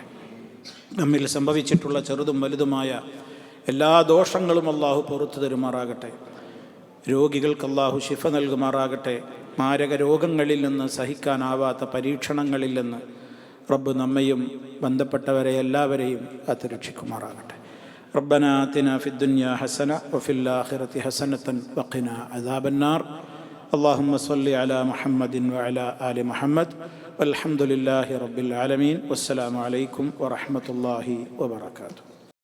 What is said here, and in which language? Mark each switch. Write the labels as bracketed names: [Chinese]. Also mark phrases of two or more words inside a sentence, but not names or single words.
[Malayalam] നമ്മിൽ സംഭവിച്ചിട്ടുള്ള ചെറുതും വലുതുമായ എല്ലാ ദോഷങ്ങളും അള്ളാഹു പുറത്തു തരുമാറാകട്ടെ. രോഗികൾക്ക് അള്ളാഹു ശിഫ നൽകുമാറാകട്ടെ. മാരക രോഗങ്ങളിൽ നിന്ന്, സഹിക്കാനാവാത്ത പരീക്ഷണങ്ങളിൽ നിന്ന് റബ്ബ് നമ്മയും ബന്ധപ്പെട്ടവരെ എല്ലാവരെയും കാത്തുരക്ഷിക്കുമാറാകട്ടെ. [Arabic] ربنا آتنا في الدنيا حسنة وفي الآخرة حسنة وقنا عذاب النار. اللهم صل على محمد وعلى آل محمد والحمد لله رب العالمين. والسلام عليكم ورحمة الله وبركاته.